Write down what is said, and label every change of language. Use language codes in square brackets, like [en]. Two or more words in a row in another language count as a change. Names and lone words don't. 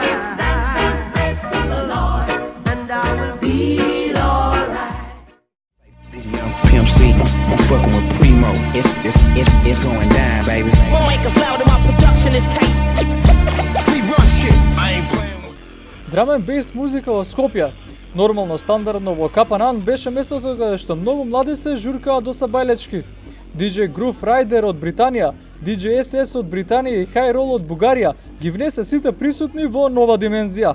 [en] Give thanks and praise to the Lord, and I will feel alright. This young Pimp C, I'm fucking with Primo. It's going down, baby. My mic is loud and my production is tight. We run shit. I ain't playing with. [mk] Драм енд бейс музика во Скопје. Нормално стандардно во Капанан беше местото каде што многу млади се журкаа до сабајлечки. DJ Groove Rider од Британија, DJ SS од Британија и High Roll од Бугарија ги внесе сите присутни во нова димензија.